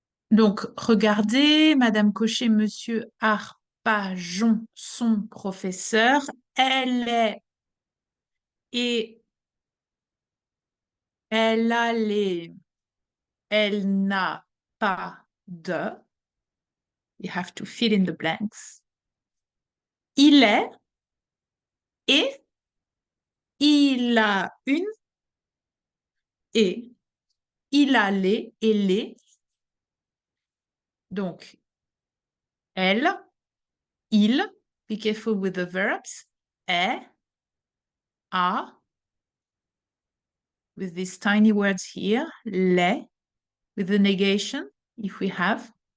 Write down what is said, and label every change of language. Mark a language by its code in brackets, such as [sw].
[fr] Donc, regardez, Madame Cochet, Monsieur Arpajon, son professeur, elle est et elle a les, elle n'a pas de. [en] You have to fill in the blanks. [fr] Il est et il a une et il a les et les. [en] Donc, elle, il, be careful with the verbs, est, a, with these tiny words here, les, with the negation, if we have.